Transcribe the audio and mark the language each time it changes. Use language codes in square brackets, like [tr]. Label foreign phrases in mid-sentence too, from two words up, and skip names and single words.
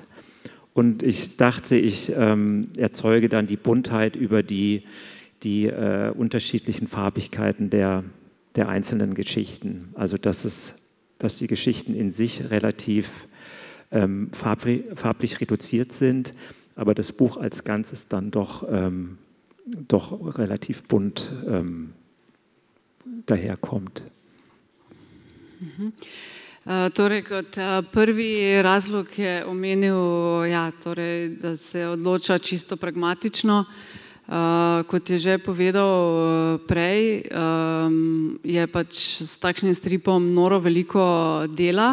[de] Und ich dachte, ich erzeuge dann die Buntheit über die unterschiedlichen Farbigkeiten der einzelnen Geschichten. Also dass die Geschichten in sich relativ farblich reduziert sind, aber das Buch als Ganzes dann doch relativ bunt daherkommt. [sl] Torej, kot prvi razlog je omenil, ja, torej, da se odloča čisto pragmatično. Kot je že povedal prej, je pač s takšnim stripom noro veliko dela.